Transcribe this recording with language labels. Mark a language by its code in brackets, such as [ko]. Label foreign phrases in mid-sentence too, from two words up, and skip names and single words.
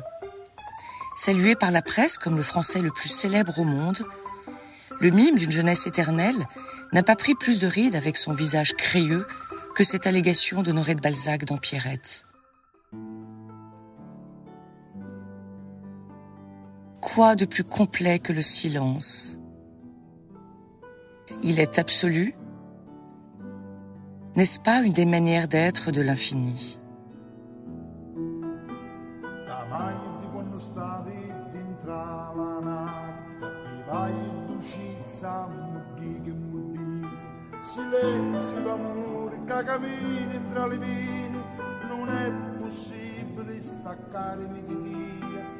[fr] Salué par la presse comme le français le plus célèbre au monde, le mime d'une jeunesse éternelle n'a pas pris plus de rides avec son visage crayeux que cette allégation d'Honoré de Balzac dans Pierrette. Quoi de plus complet que le silence ? Il est absolu. N'est-ce pas une des manières d'être de l'infini ? [it] Silenzio d'amore che cammini tra le vini, non è possibile staccarmi di Dio.